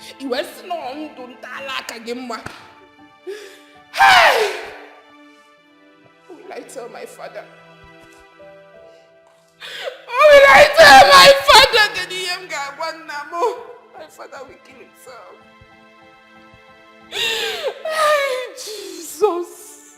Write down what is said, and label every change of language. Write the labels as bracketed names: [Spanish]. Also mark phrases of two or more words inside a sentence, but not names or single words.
[Igbo] wee sị na ndụ ntala aka gị mma. [English] Hey! What will I tell my father? What will I tell my father? That he am going to my father will kill himself. Hey, Jesus.